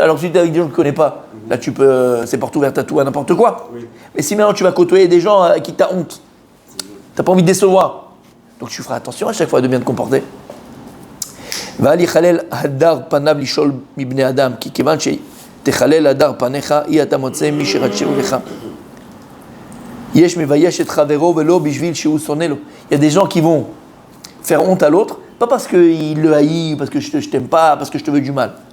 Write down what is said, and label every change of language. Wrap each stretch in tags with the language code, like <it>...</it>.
<fr>Alors si tu es avec des gens que tu ne connais pas, là tu peux. C'est porte ouverte à tout, à n'importe quoi. Oui. Mais si maintenant tu vas côtoyer des gens à qui tu as honte, tu n'as pas envie de décevoir. Donc tu feras attention à chaque fois de bien te comporter.</fr> <he>ואל יחלל הדר פניו לשאול מבני אדם, כי כיוון שתחלל הדר פניך, אי אתה מוצא מי שרדשהו לך. יש מבייש את חברו ולא בשביל שהוא שונא לו.</he> <fr>Il y a des gens qui vont faire honte à l'autre, pas parce qu'il le haït, parce que je t'aime pas, parce que je te veux du mal.</fr>